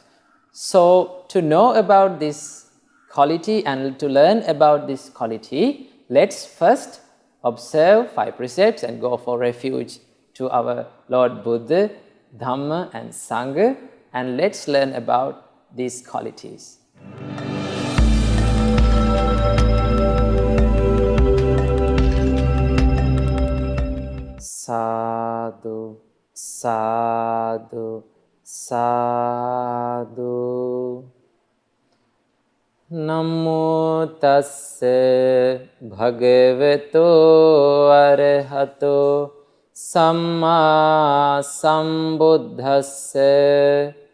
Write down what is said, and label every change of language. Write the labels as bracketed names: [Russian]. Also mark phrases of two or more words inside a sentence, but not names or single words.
[English] So to know about this quality and to learn about this quality, let's first observe 5 precepts and go for refuge to our Lord Buddha, Dhamma and Sangha, and let's learn about these qualities. [Pali] Sadhu, sadhu, sadhu. Namo tassa bhagavato arahato samma sambuddhassa.